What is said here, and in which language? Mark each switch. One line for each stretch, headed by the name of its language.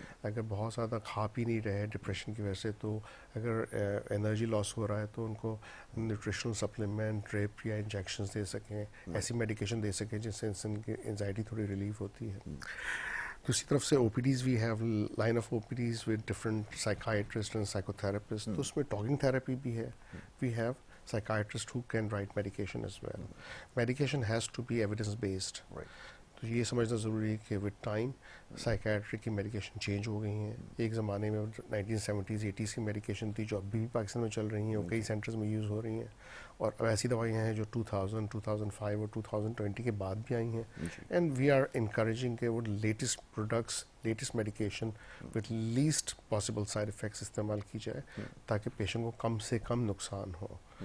Urdu: اگر بہت زیادہ کھا پی نہیں رہے ڈپریشن کی وجہ سے, تو اگر انرجی لاس ہو رہا ہے تو ان کو نیوٹریشنل سپلیمنٹ, ڈریپ یا انجیکشنز دے سکیں, ایسی میڈیکیشن دے سکیں جس سے انسان کی انزائٹی تھوڑی ریلیف ہوتی ہے. دوسری طرف سے
English: OPDs we have line of OPDs with different psychiatrist and psychotherapist.
Urdu: تو اس میں ٹاکنگ تھراپی بھی ہے.
English: We have psychiatrists who can write medication as well. Medication has to be evidence based.
Urdu: تو یہ سمجھنا ضروری ہے کہ
English: with time
Urdu: سائیکیٹری کی میڈیکیشن چینج ہو گئی ہیں. ایک زمانے میں 1970s 80s کی میڈیکیشن تھی جو ابھی بھی پاکستان میں چل رہی ہیں اور کئی سینٹرز میں یوز ہو رہی ہیں, اور اب ایسی دوائیاں ہیں جو 2000 2005 اور 2020 کے بعد بھی آئی ہیں.
English: and we are encouraging
Urdu: کہ وہ
English: latest products latest medication with least possible side effects
Urdu: استعمال کی جائے تاکہ پیشنٹ کو کم سے کم نقصان ہو.